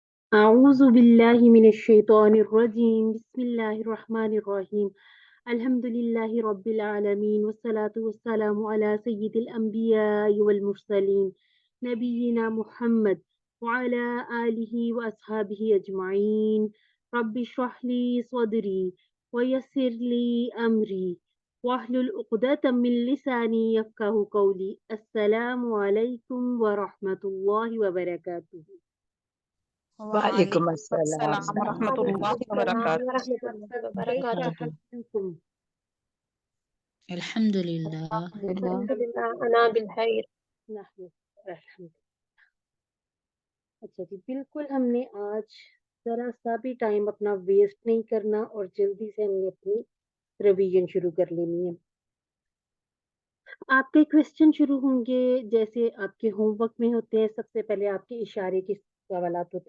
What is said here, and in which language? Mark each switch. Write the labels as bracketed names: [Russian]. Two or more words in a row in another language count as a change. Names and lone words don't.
[Arabic] أعوذ بالله من الشيطان الرجيم بسم الله الرحمن الرحيم الحمد لله رب العالمين والصلاة والسلام على سيد الأنبياء والمرسلين نبينا محمد وعلى آله وأصحابه أجمعين رب اشرح لي صدري ويسر لي أمري واحلل عقدة من لساني يفقهوا قولي السلام عليكم ورحمة الله وبركاته. वालेकुम वालेकुम अस्सलाम السلام ورحمة الله वरहमतुल्लाहि वबरकातुहू। कैफ वबरकातुहू। हालुकुम? अल्हम्दुलिल्लाह। अल्हम्दुलिल्लाह। الحمد لله أنا بالخير. [Hindi] अच्छा जी, बिल्कुल हमने आज ज़रा सा भी टाइम अपना वेस्ट नहीं करना और जल्दी से हमने अपनी रिवीजन शुरू कर लेनी है। आपके क्वेश्चन शुरू होंगे जैसे आपके होमवर्क में होते हैं, सबसे पहले आपके इशारे के सवालात होते हैं।